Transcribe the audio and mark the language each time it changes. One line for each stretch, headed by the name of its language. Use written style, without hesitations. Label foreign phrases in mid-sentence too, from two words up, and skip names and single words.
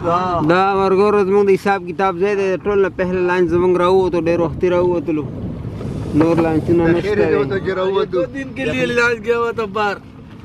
Pashto: دا مرګورو زموږ د حساب کتاب ځای دی ټول نه پهله لانچ زموږ راووتو ډېر وختي راووتلو نور لانچونه نشته دی
Urdu: 2 دن کے لیے لاش گیا ہوا تھا باہر